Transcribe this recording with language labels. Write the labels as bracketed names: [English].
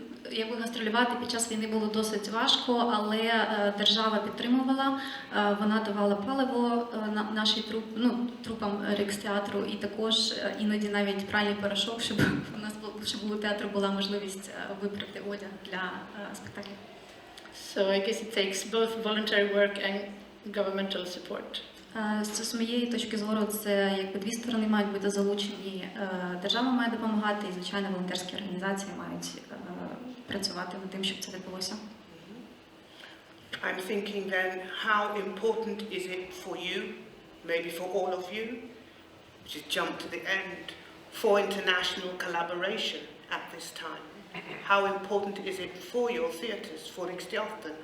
[Ukrainian] Якби гастролювати під час війни було досить важко, але держава підтримувала, вона давала паливо нашій трупам Рикстеатру, і також іноді навіть пральний порошок, щоб у театру була можливість випрати одяг для спектаклів. [English] So I guess it takes both voluntary work and governmental support. [Ukrainian] З моєї точки зору, це якби дві сторони мають бути залучені. Держава має допомагати, і, звичайно, волонтерські організації мають працювати над тим, щоб це відбулося. [English] I'm thinking then, how important is it for you, maybe for all of you, just jump to the end, for international collaboration at this time? How important is it for your theatres, for Riksteatern?